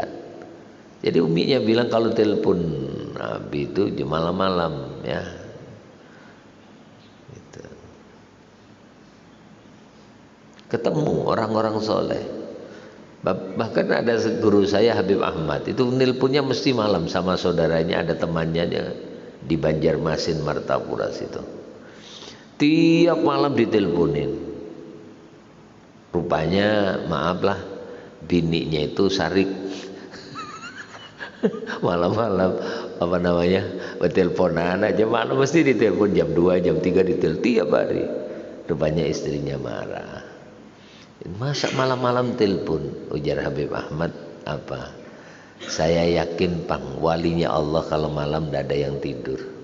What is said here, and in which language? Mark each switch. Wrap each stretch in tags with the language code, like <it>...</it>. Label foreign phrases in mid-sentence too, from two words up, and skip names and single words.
<id>Jadi uminya bilang kalau telepon Nabi itu malam-malam ya. Gitu. Ketemu orang-orang soleh. Bahkan ada guru saya Habib Ahmad, itu nelponnya mesti malam sama saudaranya, ada temannya di Banjarmasin Martapura situ. Tiap malam diteleponin. Rupanya maaflah bininya itu sarik. Malam-malam apa namanya? Teleponan aja malam mesti ditelepon jam 2, jam 3 ditelepon tiap hari. Rupanya istrinya marah. Masa malam-malam telepon? Ujar Habib Ahmad, apa? Saya yakin Pang, walinya Allah kalau malam tidak ada yang tidur.</id>